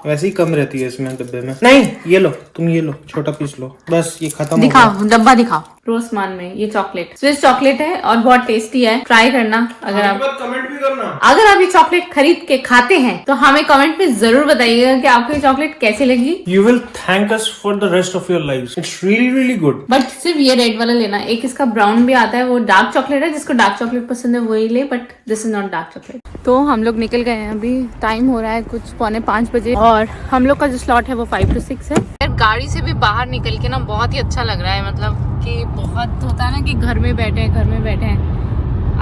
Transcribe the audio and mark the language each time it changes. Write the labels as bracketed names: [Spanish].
[Hindi] वैसे ही कम रहती है इसमें डब्बे में। नहीं, ये लो, तुम ये लो, छोटा पीस लो, बस ये खत्म हो गया। दिखाओ डब्बा दिखाओ। रोजमान में ये चॉकलेट, स्विस चॉकलेट है और बहुत टेस्टी है, ट्राई करना। अगर आप कमेंट भी करना। अगर आप ये चॉकलेट खरीद के खाते हैं तो हमें कमेंट में जरूर बताइएगा कि आपको ये चॉकलेट कैसी लगी। [English] You will thank us for the rest of your lives. It's really really good. [Hindi] But सिर्फ ये रेड वाला लेना, एक इसका ब्राउन भी आता है, वो डार्क चॉकलेट है, जिसको डार्क चॉकलेट पसंद है वही ले, [English] But this is not dark chocolate. [Hindi] तो हम लोग निकल गए हैं, अभी टाइम हो रहा है कुछ 4:45 बजे और हम लोग का जो स्लॉट है वो 5 to 6 है। यार गाड़ी से भी बाहर निकल के ना बहुत ही अच्छा लग रहा है, मतलब कि बहुत होता है ना कि घर में बैठे हैं।